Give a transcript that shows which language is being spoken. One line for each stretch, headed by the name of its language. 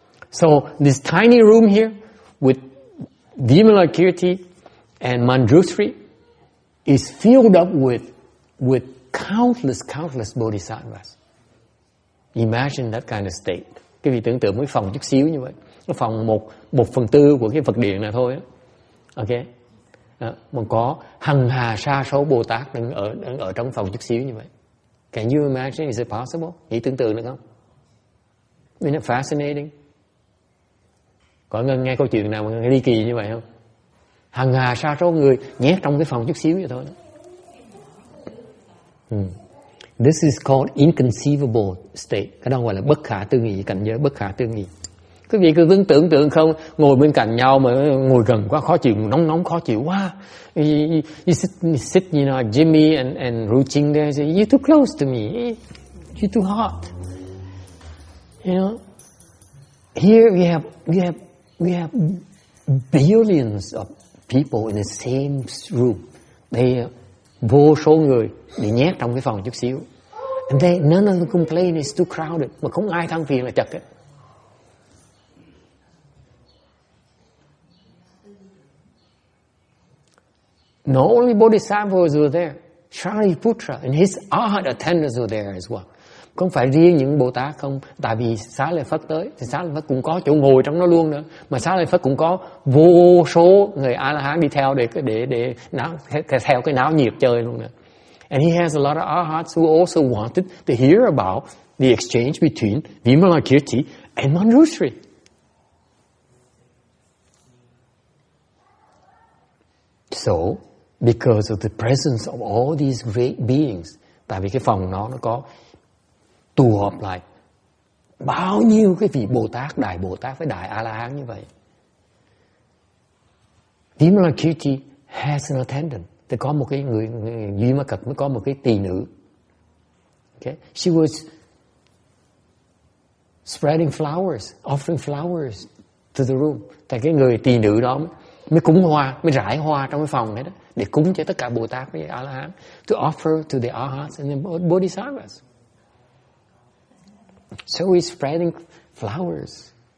English: So this tiny room here with Vimalakirti and Manjushri is filled up with countless bodhisattvas. Imagine that kind of state.
Vietnamese: Quý vị tưởng tượng cái phòng chút xíu như vậy. Cái phòng 1/4 của cái Phật điện này thôi. Okay. Mà có hằng hà sa số Bồ Tát đang ở trong phòng chút xíu như vậy.
English: Can you imagine? Is it possible?
Vietnamese: Nghĩ tưởng tượng được không?
English: Isn't it fascinating?
Vietnamese: Có nghe câu chuyện nào mà nghe ly kỳ như vậy không? Hằng hà sa số người nhét trong cái phòng chút xíu vậy thôi.
English: This is called inconceivable state.
Vietnamese: Cái đó gọi là bất khả tư nghị, cảnh giới bất khả tư nghị. Quý vị cứ tưởng tượng không, ngồi bên cạnh nhau mà ngồi gần quá khó chịu, nóng khó chịu quá.
English: You sit, you know, Jimmy and Ru Ching there, say, you're too close to me, you're too hot. You know, here we have billions of people in the same room.
Vietnamese: Đây vô số người bị nhét trong cái phòng chút xíu.
English: And none of them complain it's too crowded.
Vietnamese: Mà không ai than phiền là chật ấy.
English: Not only bodhisattvas were there, Shariputra and his arhat attendants were there as well.
Vietnamese: Không phải riêng những Bồ Tát không, tại vì Xá Lợi Phất tới, thì Xá Lợi Phất cũng có chỗ ngồi trong nó luôn nữa. Mà Xá Lợi Phất cũng có vô số người A-la-hán đi theo để theo cái náo nhiệt chơi luôn nữa.
English: And he has a lot of arhats who also wanted to hear about the exchange between Vimalakirti and Manjushri. So, because of the presence of all these great beings,
Vietnamese: tại vì cái phòng nó có tụ họp lại bao nhiêu cái vị Bồ Tát, Đại Bồ Tát với Đại A-la-hán như vậy.
English: Vimalakirti has an attendant.
Vietnamese: Thì có một cái người Duy Ma Cật mới có một cái tỳ nữ.
English: Okay. She was spreading flowers, offering flowers to the room.
Vietnamese: Tại cái người tỳ nữ đó mới cúng hoa, mới rải hoa trong cái phòng này đó, để cúng cho tất cả Bồ Tát với A-la-hán,
English: to offer to the arhats and the bodhisattvas. So he's spreading flowers.